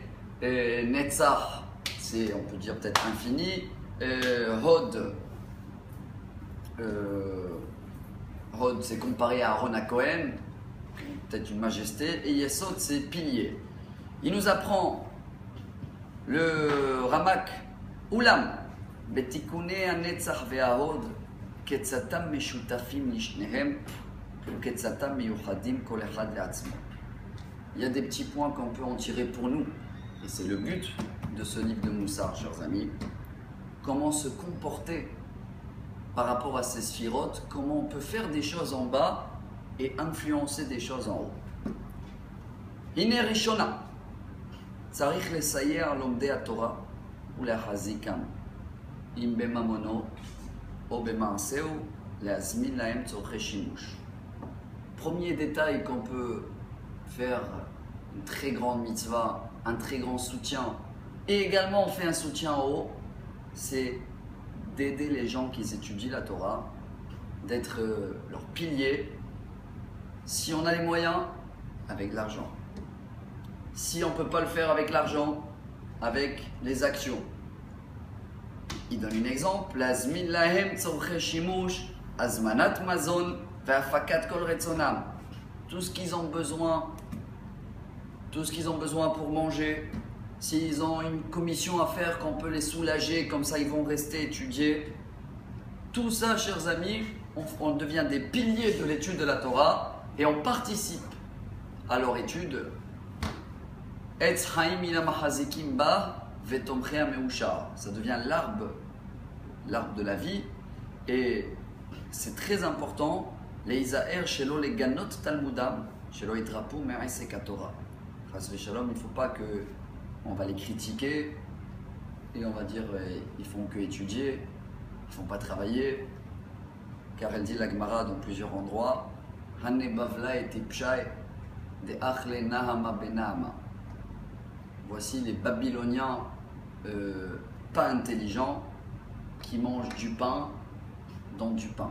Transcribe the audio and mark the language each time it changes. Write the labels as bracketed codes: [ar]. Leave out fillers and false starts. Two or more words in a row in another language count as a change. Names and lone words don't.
[fr] Netzach, c'est, on peut dire peut-être infini. Hod, c'est comparé à Aaron à Cohen, peut-être une majesté. Et Yesod, c'est pilier. Il nous apprend le Ramak, [he] אולם בתיקון נצח והוד קצתם משותפים לשניהם קצתם מיוחדים כל אחד לעצמו. [fr] Il y a des petits points qu'on peut en tirer pour nous, et c'est le but de ce livre de Moussar, chers amis. Comment se comporter par rapport à ces sphirotes, comment on peut faire des choses en bas et influencer des choses en haut. [he] הנה ראשונה צריך לסייע לומדי תורה ולהחזיקם אם בממונו או במעשיו להזמין להם צורכי שימוש. [fr] Premier détail qu'on peut faire une très grande mitzvah, un très grand soutien, et également on fait un soutien en haut, c'est d'aider les gens qui étudient la Torah, d'être leur pilier. Si on a les moyens, avec l'argent. Si on ne peut pas le faire avec l'argent, avec les actions. Il donne un exemple, [he] הזמין להם צורכי שימוש הזמנת מזון והפקת כל רצונם. [fr] Tout ce qu'ils ont besoin pour manger. S'ils ont une commission à faire, qu'on peut les soulager, comme ça ils vont rester étudier. Tout ça, chers amis, on devient des piliers de l'étude de la Torah et on participe à leur étude. [he] עץ חיים היא למחזיקים בה ותומכיה מאושר. [fr] Ça devient l'arbre de la vie, et c'est très important. [he] ליזהר שלא לגנות תלמודם שלא יתרפו מעסק התורה. חס ושלום, [fr] il ne faut pas que on va les critiquer et on va dire ils font que étudier, ils font pas travailler, car elle dit la Gemara dans plusieurs endroits, [arc] הני בבלאי טפשאי דאכלי נהמא בנהמא. [fr] Voici les Babyloniens pas intelligents qui mangent du pain dans du pain.